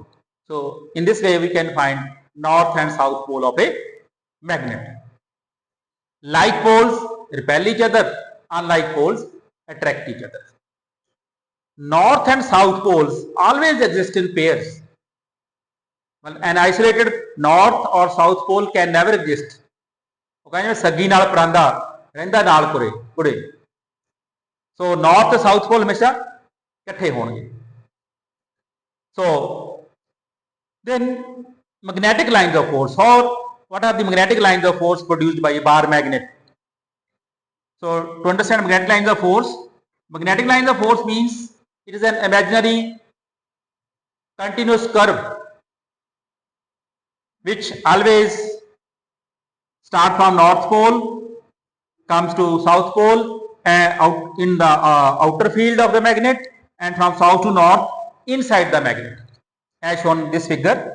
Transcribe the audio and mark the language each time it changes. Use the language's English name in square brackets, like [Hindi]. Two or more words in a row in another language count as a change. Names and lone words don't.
[English] So in this way we can find north and south pole of a magnet. Like poles repel each other, unlike poles attract each other. North and south poles always exist in pairs. Well, an isolated north or south pole can never exist. [Punjabi] ਸੱਗੀ ਨਾਲ ਪਰਾਂਦਾ ਰਹਿੰਦਾ ਨਾਲ ਕੁੜੇ. [English] So north and south pole [Hindi] हमेशा इकट्ठे होंगे. [English] So then magnetic lines of force, or what are the magnetic lines of force produced by a bar magnet? So to understand magnetic lines of force means it is an imaginary continuous curve which always start from north pole, comes to south pole, out in the outer field of the magnet, and from south to north inside the magnet, as shown in this figure.